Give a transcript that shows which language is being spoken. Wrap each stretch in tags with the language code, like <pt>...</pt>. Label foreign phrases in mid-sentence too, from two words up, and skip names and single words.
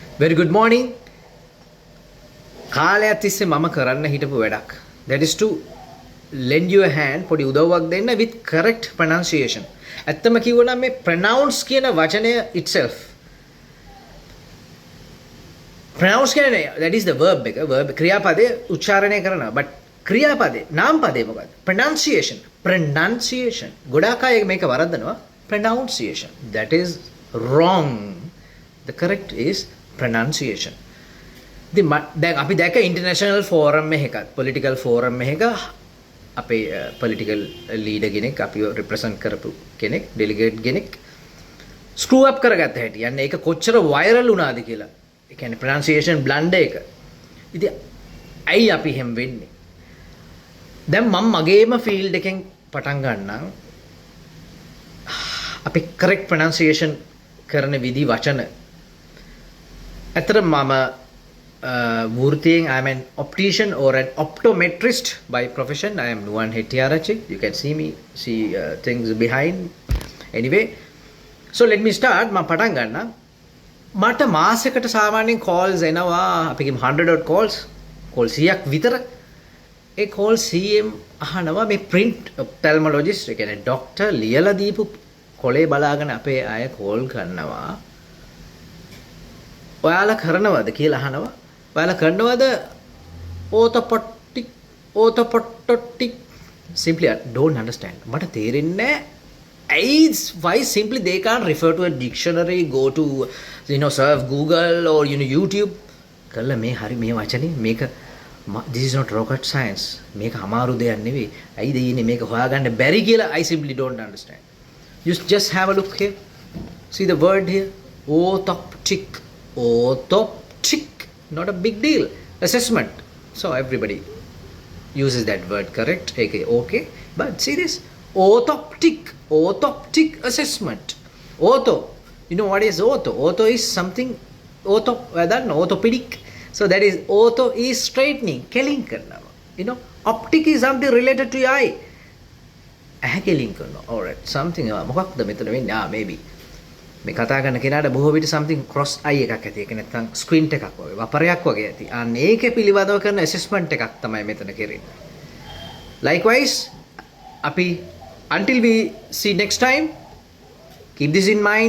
<en>Very good morning.</en> <si>කාලයක් තිස්සේ මම කරන්න හිටපු වැඩක්.</si> <en>That is to lend you a hand</en> <si>පොඩි උදව්වක් දෙන්න</si> <en>with correct pronunciation.</en> <si>ඇත්තම කිව්වනම් මේ pronounce කියන වචනය itself.</si> <en>Pronounce කියන්නේ that is the verb එක.</en> <si>verb ක්‍රියාපදේ උච්චාරණය කරනවා. but ක්‍රියාපදේ නාමපදේ මොකක්ද? pronunciation. pronunciation. ගොඩාක් අය මේක වරද්දනවා.</si> <en>pronunciation. That is wrong. The correct is pronunciation.</en> <si>දැන් අපි දැක</si> <en>international forum</en> <si>එකක්</si> <en>political forum</en> <si>එකක අපේ</si> <en>political leader</en> <si>කෙනෙක් අපිව රිප්‍රසන්ට් කරපු කෙනෙක් ඩෙලිගේට් කෙනෙක්</si> <en>screw up</en> <si>කරගත්ත හැටි. යන්නේ ඒක කොච්චර වයිරල් වුණාද කියලා. ඒ කියන්නේ</si> <en>pronunciation blunder</en> <si>එක. ඉතින් ඇයි අපි හැම වෙන්නේ? දැන් මම මගේම ෆීල්ඩ් එකෙන් පටන් ගන්නම්. අපි</si> <en>correct pronunciation</en> <si>කරන විදි වචන. ඇත්තට මම</si> <en>Vurthiyen, I am an optician or an optometrist by profession. I am Nuwan Hettiarachchi. You can see things behind. Anyway, so let me start.</en> <si>මම පටන් ගන්නම්. මට මාසෙකට සාමාන්‍යයෙන් calls එනවා. අපි කියමු</si> <en>100 odd calls.</en> <si>call 100ක් විතර. ඒ call 100ෙන් අහනවා මේ</si> <en>print ophthalmologist,</en> <si>ඒ කියන්නේ doctor ලියලා දීපු කොලේ බලාගෙන අපේ අය call කරනවා. ඔයාලා කරනවද කියලා අහනවා. ඔයාලා කරනවද</si> <en>orthoptic simply I don't understand.</en> <si>මට තේරෙන්නේ නැහැ.</si> <en>Why simply they can't refer to a dictionary, go to surf Google or YouTube.</en> <si>කළා මේ හරි මේ වචනේ මේක</si> <en>this is not rocket science.</en> <si>මේක අමාරු දෙයක් නෙවෙයි. ඇයිද ඊනේ මේක හොයාගන්න බැරි කියලා</si> <en>I simply don't understand. You just have a look here. See the word here. Orthoptic. Not a big deal. Assessment. So everybody uses that word, correct? Okay. But see this? Orthoptic assessment. Ortho. You know what is ortho? Ortho is something. Orthopedic. So that is ortho is straightening.</en> <si>කෙලින් කරනවා.</si> <en>Optic is something related to your eye.</en> <si>කෙලින් කරනවා. Alright. Something. මොකක්ද මෙතන වෙන්නේ? Maybe. මේ කතා කරන කෙනාට බොහෝ විට</si> <en>something cross eye</en> <si>එකක් ඇති. ඒක නැත්නම් squint එකක් වගේ වපරයක් වගේ ඇති. අන්න ඒකේ පිළිබඳව කරන assessment එකක් තමයි මෙතන කරන්නේ.</si> <en>Likewise, අපි until we see next time, keep this in mind.</en>